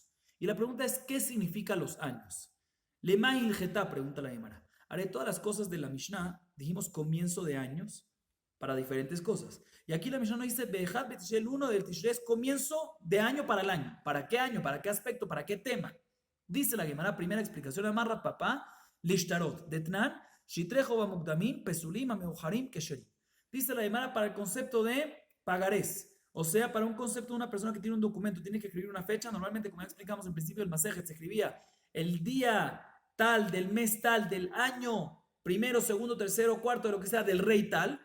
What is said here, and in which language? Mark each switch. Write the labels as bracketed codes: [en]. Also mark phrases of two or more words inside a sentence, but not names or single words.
[es] Y la pregunta es, ¿qué significa los años? [arc] למאי הלכתא, [es] pregunta la Gemara. Haré todas las cosas de la Mishnah, dijimos comienzo de años, para diferentes cosas. Y aquí la Mishnah nos dice, [he] באחד בתשרי, [es] el 1 del Tishrei es comienzo de año para el año. ¿Para qué año? ¿Para qué aspecto? ¿Para qué tema? Dice la Gemara, primera explicación, [arc] אמר רב פפא, לשטרות, דתנן, שטרי המוקדמין, פסולין, המאוחרין, כשרין. [es] Dice la Gemara para el concepto de pagarés. O sea, para un concepto de una persona que tiene un documento, tiene que escribir una fecha. Normalmente, como ya explicamos en principio del Masejet, se escribía el día tal, del mes tal, del año primero, segundo, tercero, cuarto, de lo que sea, del rey tal.